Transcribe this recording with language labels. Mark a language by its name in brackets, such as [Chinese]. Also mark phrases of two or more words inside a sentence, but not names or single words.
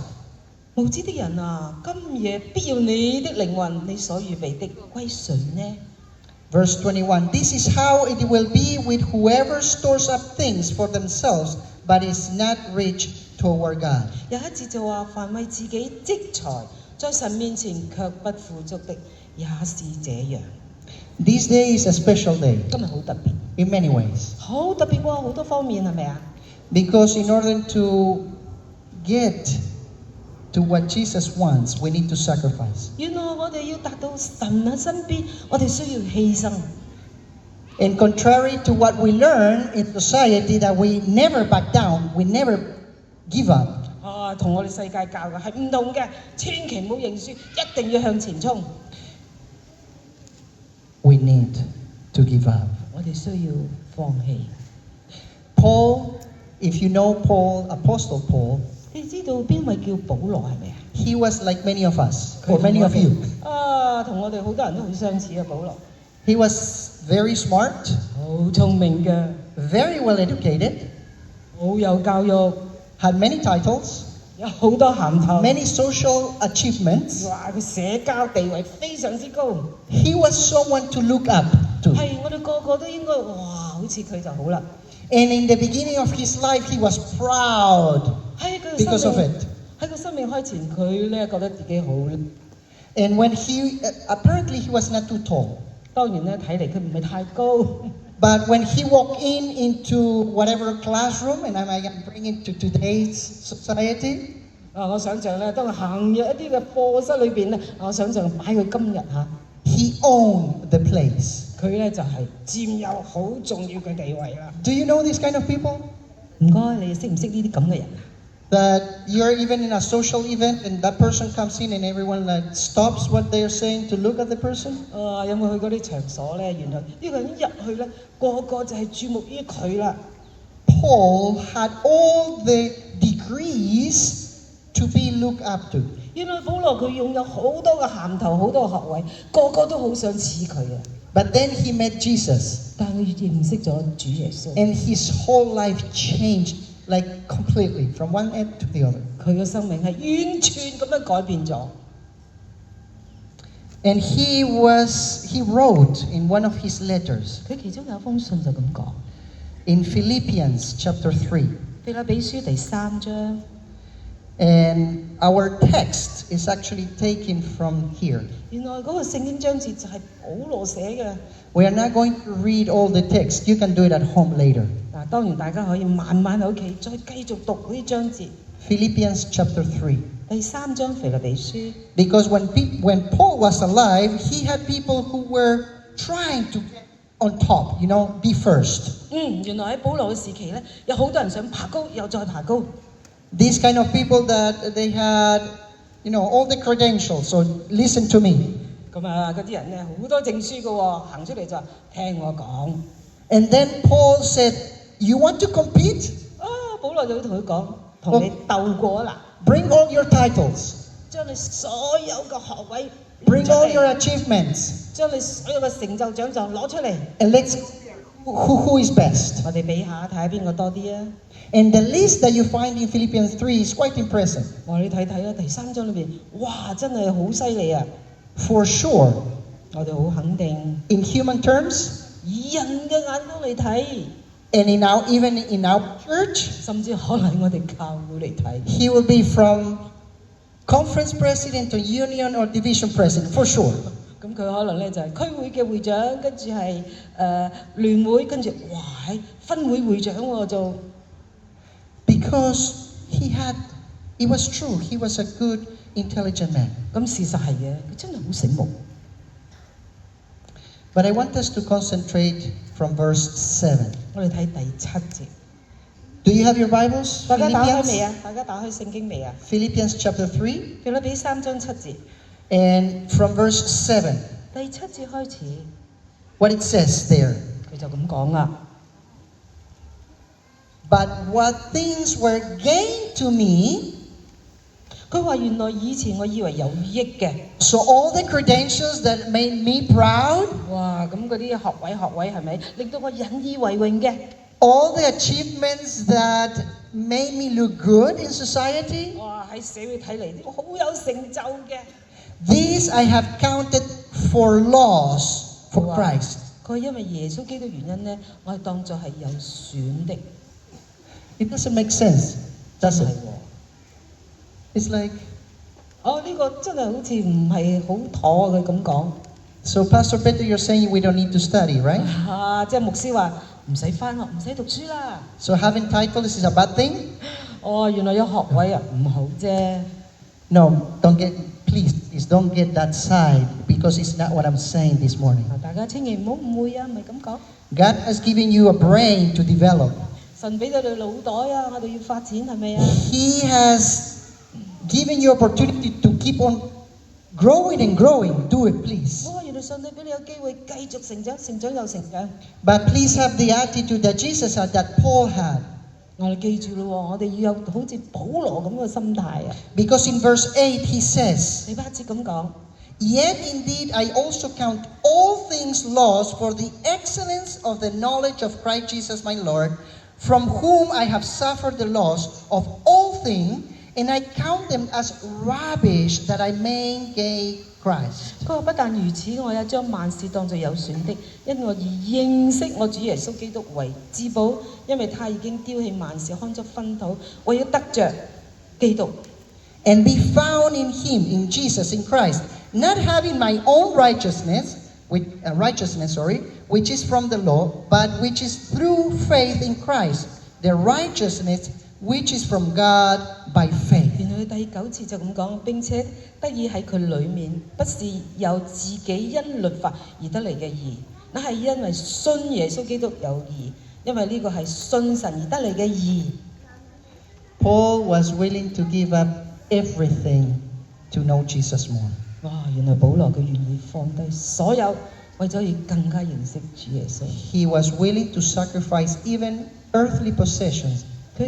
[Cantonese] 無知的人啊，今夜必要你的靈魂，你所預備的歸誰呢？ [English] Verse 21, This is how it will be with whoever stores up things for themselves, but is not rich toward God. [Cantonese] 有一節就話：凡為自己積財，在神面前卻不富足的，也是這樣。 [English] This day is a special day [Cantonese] 今日好特別， [English] in many ways. [Cantonese] 好特別喎，好多方面係咪啊？ [English] Because in order to get to what Jesus wants, we need to sacrifice. [Cantonese] 原來我哋要達到神喺身邊，我哋需要犧牲。 [English] And contrary to what we learn in society that we never back down, we never give up. [Cantonese] 同我哋世界教嘅係唔同嘅，千祈唔好認輸，一定要向前衝。 [English] We need to give up. [Cantonese] 我哋需要放棄。 [English] Paul, if you know Paul, Apostle Paul, [Cantonese] 你知道邊位叫保羅係咪啊？ [English] he was like many of us, or many of you. [Cantonese] 同我哋好多人都好相似啊，保羅。 [English] He was very smart, [Cantonese] 好聰明嘅， [English] very well educated, [Cantonese] 好有教育， [English] had many titles, [Cantonese] 有好多銜頭。 [English] many social achievements. [Cantonese] 哇！佢社交地位非常之高， [English] He was someone to look up to. [Cantonese] 係我哋個個都應該哇，好似佢就好啦。 [English] And in the beginning of his life, he was proud [Cantonese] 喺佢 [English] because [Cantonese] 生 [English] of [Cantonese] 命 [English] it. [Cantonese] 喺佢生命開前，佢咧覺得自己好。 [English] And when apparently he was not too tall. [Cantonese] 當然咧，睇嚟佢唔係太高。 [English] But when he walked into whatever classroom, and I can bring it to today's society, [Cantonese] 我想象咧，當佢行入一啲嘅課室裏邊咧，我想象擺佢今日嚇， [English] he owned the place. [Cantonese] 佢咧就係佔有好重要嘅地位啦。 [English] Do you know this kind of people? [Cantonese] 唔該，你識唔識呢啲咁嘅人啊？ [English] That you're even in a social event and that person comes in and everyone like stops what they're saying to look at the person? [Cantonese] 有冇去嗰啲場所咧？原來呢個人一入去咧，個個就係注目於佢啦。 [English] Paul had all the degrees to be looked up to. [Cantonese] 原來保羅佢擁有好多嘅銜頭，好多嘅學位，個個都好想似佢啊！ [English] But then he met Jesus [Cantonese] 但係佢認識咗主耶穌， [English] and his whole life changed like completely from one end to the other. [Cantonese] 佢嘅生命係完全咁樣改變咗。 [English] And he wrote in one of his letters [Cantonese] 佢其中有一封信就咁講， [English] in Philippians chapter 3. [Cantonese] 腓立比書第3章。 [English] And our text is actually taken from here. [Cantonese] 原來嗰個聖經章節就係保羅寫嘅。 [English] We are not going to read all the text. You can do it at home later. [Cantonese] 嗱，當然大家可以慢慢喺屋企再繼續讀嗰啲章節。 [English] Philippians chapter 3. [Cantonese] 第3章腓立比書， [English] Because when Paul was alive, he had people who were trying to get on top, be first. [Cantonese] 原來喺保羅嘅時期咧，有好多人想爬高又再爬高。 [English] These kind of people that they had, all the credentials. So listen to me. [Cantonese] 咁啊，嗰啲人咧好多證書嘅喎，行出嚟就話聽我講。 [English] And then Paul said, "You want to compete? [Cantonese] 保羅就會同佢講，同你鬥過啦， [English] Bring all your titles. [Cantonese] 將你所有嘅學位 [English] Bring [Cantonese] 攞出 [English] all [Cantonese] 嚟 [English] your achievements. [Cantonese] 將你所有嘅成就獎狀攞出嚟， [English] And let's see who is best." [Cantonese] 我哋比下睇下邊個多啲啊！ [English] And the list that you find in Philippians 3 is quite impressive. [Cantonese] 我哋睇睇啦，第3章裏邊，哇，真係好犀利啊！ [English] For sure, [Cantonese] 我哋好肯定， [English] in human terms, [Cantonese] 以人嘅眼光嚟睇， [English] and even in our church, [Cantonese] 甚至可能喺我哋教會嚟睇， [English] he will be from conference president to union or division president, for sure. [Cantonese] 咁佢可能咧就係區會嘅會長，跟住係聯會，跟住哇喺分會會長喎做。 [English] Because it was true, he was a good, intelligent man. [Cantonese] 咁事實係嘅，佢真係好醒目。 [English] But I want us to concentrate from verse 7. [Cantonese] 我哋睇第7節， [English] Do you have your Bibles? [Cantonese] 大家打開未 [English] Philippians, [Cantonese] 啊？大家打開聖經未啊？ [English] Philippians chapter 3, [Cantonese] 腓立比3章7節， [English] and from verse 7, [Cantonese] 第7節開始， [English] what it says there. [Cantonese] 佢就咁講啦。 [English] But what things were gained to me, [Cantonese] 佢話原來以前我以為有益嘅， [English] so all the credentials that made me proud, 哇！ [Cantonese] 咁嗰啲學位係咪令到我引以為榮嘅？ [English] all the achievements that made me look good in society, 哇！ [Cantonese] 喺社會睇嚟好有成就嘅。 [English] these I have counted for loss for 哇 Christ. [Cantonese] 佢因為耶穌基督原因咧，我係當作係有損的。 [English] It doesn't make sense, [Cantonese] 真 [English] does [Cantonese] 係 [English] it? [Cantonese] 喎。 [English] It's like, [Cantonese] 呢個真係好似唔係好妥啊！佢咁講。 [English] so Pastor Peter, you're saying we don't need to study, right? [Cantonese] 即係牧師話唔使翻學，唔使讀書啦。 [English] So having titles is a bad thing? [Cantonese] 原來有學位啊，唔好啫。 [English] No, please don't get that side because it's not what I'm saying this morning. [Cantonese] 大家千祈唔好誤會啊，唔係咁講。 [English] God has given you a brain to develop. [Cantonese] 神俾到你腦袋啊，我哋要發展係咪啊？ [English] He has given you opportunity to keep on growing and growing. Do it, please. [Cantonese] 原來上帝俾你有機會繼續成長，成長又成長。 [English] But please have the attitude that Jesus had, that Paul had. [Cantonese] 我哋記住咯，我哋要有好似保羅咁嘅心態啊。 [English] Because in verse 8 he says, [Cantonese] 第8節咁講。 [English] Yet indeed I also count all things lost for the excellence of the knowledge of Christ Jesus my Lord, from whom I have suffered the loss of all things, and I count them as rubbish that I may gain Christ. [Cantonese] 佢話不但如此，我也將萬事當作有損的，因我以認識我主耶穌基督為至寶，因為他已經丟棄萬事，看作糞土，我要得着基督。 [English] And be found in him, in Jesus, in Christ, not having my own righteousness, which is from the law, but which is through faith in Christ, the righteousness which is from God by faith. [Cantonese] 原來第9節就咁講，並且得以喺佢裏面，不是由自己因律法而得嚟嘅義，那係因為信耶穌基督有義，因為呢個係信神而得嚟嘅義。 [English] Paul was willing to give up everything to know Jesus more. 哇！ [Cantonese] 原來保羅佢願意放低所有，為咗要更加認識主耶穌。 [English] He was willing to sacrifice even earthly possessions [Cantonese] 佢